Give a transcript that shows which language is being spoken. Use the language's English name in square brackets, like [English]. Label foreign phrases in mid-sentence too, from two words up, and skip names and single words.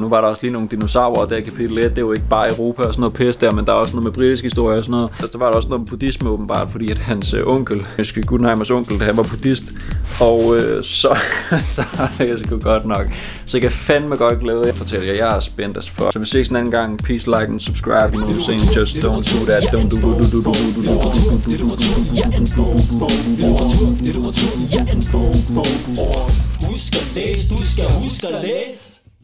[Danish] Nu var der også lige nogle dinosaurer, der kapitel 1, det er jo ikke bare Europa og sådan noget pis der, men der er også noget med britisk historie og sådan noget. Så var der også noget med buddhisme åbenbart, fordi at hans onkel, Guggenheimers onkel, han var buddhist, og så jeg sgu godt nok. Så jeg kan fandme godt glæde jer. Fortæller jeg er spændt [English] as fuck. [Danish] Så vi ses en anden gang. [English] Peace, like and subscribe. You know what I'm saying? Just don't do that. Don't do. [Danish] Husk at læse, du skal huske at læse.